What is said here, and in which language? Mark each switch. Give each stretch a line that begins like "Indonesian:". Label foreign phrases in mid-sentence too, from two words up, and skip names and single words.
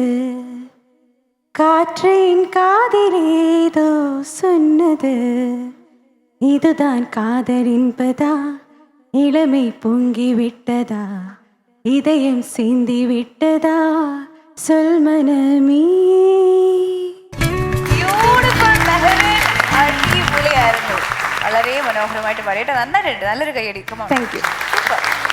Tamil: காற்றின் காதிலேதோ சொன்னது இதுதான் காதல் என்பதா இளமை பொங்கி விட்டதா இதயம் சிந்தி விட்டதா சொல் மனமே
Malayalam: Beautiful, മെഹറിൻ. അടിപൊളിയായിരുന്നു. വളരെ മനോഹരമായിട്ട് പാടിയിട്ട് നന്നായിട്ടുണ്ട്. നല്ലൊരു കൈയടി.
English: Come on. Thank you.
Malayalam: Super.